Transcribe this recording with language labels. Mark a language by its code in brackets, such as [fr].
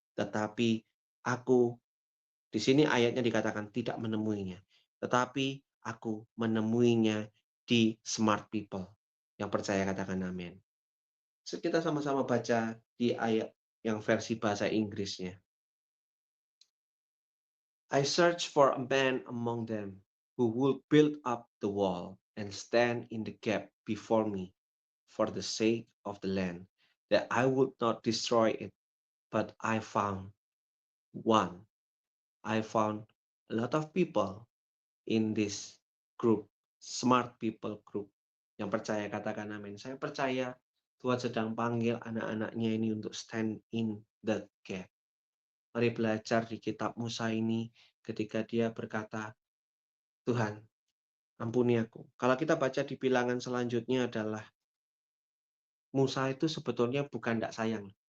[id] Tetapi aku, di sini ayatnya dikatakan tidak menemuinya. Tetapi aku menemuinya di smart people. Yang percaya katakan amin. So, kita sama-sama baca di ayat yang versi bahasa Inggrisnya. [en] I searched for a man among them who would build up the wall and stand in the gap before me for the sake of the land, that I would not destroy it, but I found one I found a lot of people in this group, smart people group. [id] Yang percaya katakan amin. Saya percaya Tuhan sedang panggil anak-anaknya ini untuk [en] stand in the gap. [id] Mari belajar di kitab Musa ini ketika dia berkata, Tuhan, ampuni aku. Kalau kita baca di bilangan selanjutnya adalah Musa itu sebetulnya bukan tidak sayang.